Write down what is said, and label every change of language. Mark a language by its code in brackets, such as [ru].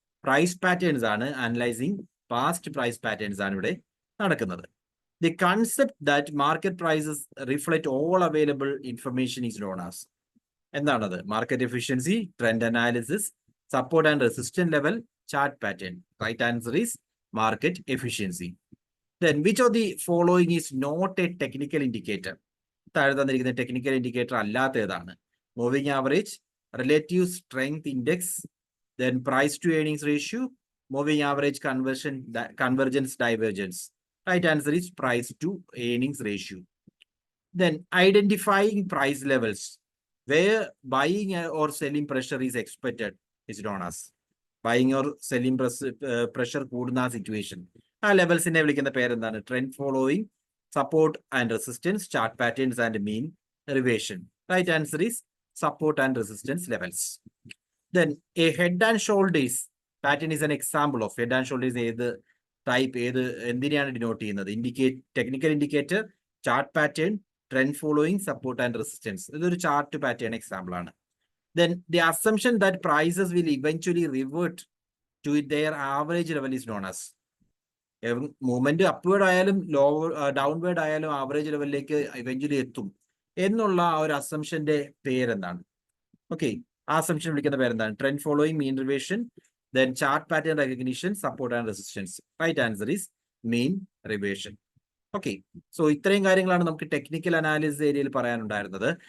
[ml] Price patterns ആണ്, analysing past price patterns ആണ് ഇവിടെ നടക്കുന്നത്. [en] The concept that market prices reflect all available information is known as. [ml] എന്താണത്? [en] Market efficiency, trend analysis, support and resistance level, chart pattern. Right answer is market efficiency. Then which of the following is not a technical indicator? [ml] താഴെ തന്നിരിക്കുന്ന technical indicator അല്ലാത്ത ഏതാണ്? Moving average, relative strength index, then price to earnings ratio, moving average convergence divergence. [en] Right answer is price to earnings ratio. Then identifying price levels where buying or selling pressure is expected is known as. [ml] Buying or selling pressure കൂടുന്ന ആ situation, ആ ലെവൽസിനെ വിളിക്കുന്ന പേരെന്താണ്? [en] Trend following, support and resistance, chart patterns and mean reversion. Right answer is support and resistance levels. Then a head and shoulders pattern is an example of. [ml] Head and shoulders ഏത് type, എന്തിനെയാണ് denote ചെയ്യുന്നത്? [en] Technical indicator, chart pattern, trend following, support and resistance. [ml] ഇതൊരു chart pattern example ആണ്. [en] Then the assumption that prices will eventually revert to their average level is known as. [ml] Movement upward ആയാലും downward ആയാലും average ലെവലിലേക്ക് eventually എത്തും എന്നുള്ള ആ ഒരു അസംഷന്റെ പേരെന്താണ്? ഓക്കെ, ആ അസംഷൻ വിളിക്കുന്ന പേരെന്താണ്? Trend following, mean റിവേഷൻ, then chart pattern recognition, support and resistance. [en] Right answer is mean reversion. Okay, so [ml] ഇത്രയും കാര്യങ്ങളാണ് നമുക്ക് ടെക്നിക്കൽ അനാലിസിസ് ഏരിയയിൽ പറയാനുണ്ടായിരുന്നത്.